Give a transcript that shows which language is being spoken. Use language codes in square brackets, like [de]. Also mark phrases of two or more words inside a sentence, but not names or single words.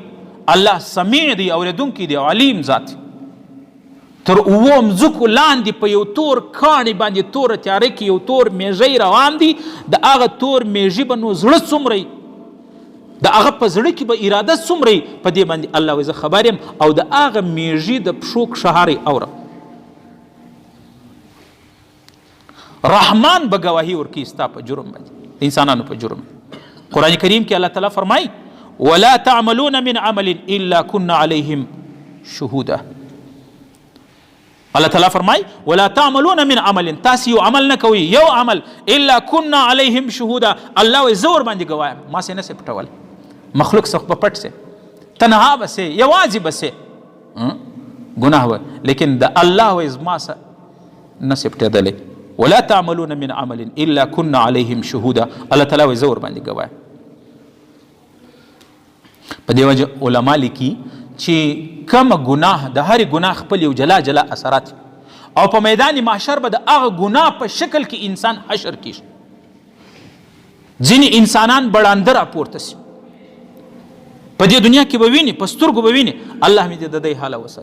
[ps] الله سمیع دی اورېدونکی دی او علیم ذات. تر اوو مځکو لاندې په یو تور کاڼي باندې توره تیاره کې یو تور میږی روان دی د هغه تور میږي به نو زړه څومره د هغه په زړه کې به اراده څومره په دې باندې الله وایي زه خبر یم او د هغه میږي د پښو کښهار یې اورم. رحمان به ګواهي ورکوي ستا په جرم باندې د انسانانو په جرم. قرآن کریم کې الله تعالی فرمایي [ar] ولا تعملون من عمل الا كنا عليهم شهودا. [ps] الله تعالی فرمای [ar] ولا تعملون من عمل [ps] تاسو یو عمل نه کوي یو عمل [ar] الا كنا عليهم شهودا. [ps] الله وي زور باندې گوایم ما سي نه سي پټول مخلوق څخه په پټ سي تنها بسه یوازې بسه ګناه و لیکن د الله وي زما سه نه سي پټېدلې. [ar] ولا تعملون من عمل الا كنا عليهم شهودا. [ps] الله تعالی وي زور باندې گوایم. په دې وجه علما لیکي چې کومه ګناه د هرې ګناه خپل یو جلا جلا اثرات او په میدان محشر به د هغه ګناه په شکل کې انسان حشر کیږي. ځینې انسانان بړانده راپورته سي په دې دنیا کې به ویني په سترګو به ویني الله مې د دې حاله وساتي.